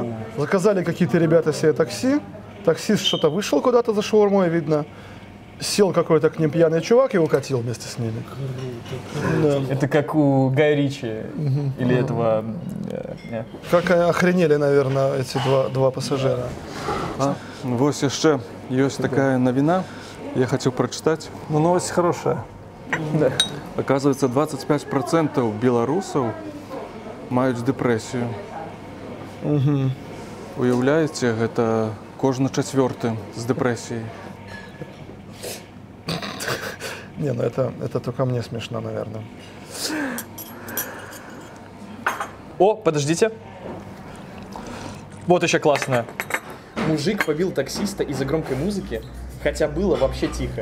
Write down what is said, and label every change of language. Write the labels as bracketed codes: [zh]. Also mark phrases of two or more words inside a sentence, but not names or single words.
[ru] Заказали какие-то ребята себе такси. Таксист что-то вышел куда-то за шаурмой, видно. Сел какой-то к ним пьяный чувак и укатил вместе с ними. Да. Это как у Гая Ричи или этого... Как охренели, наверное, эти два пассажира. [be] Вось яшчэ ёсць такая навіна, [ru] я хочу прочитать. Ну, новость хорошая. Да. Оказывается, 25% белорусов маюць депрессию. Угу. [be] Уяўляеце, гэта кожны 4 з депрессией. [ru] Не, ну это только мне смешно, наверное. О, подождите. Вот еще классно. Мужик побил таксиста из-за громкой музыки, хотя было вообще тихо.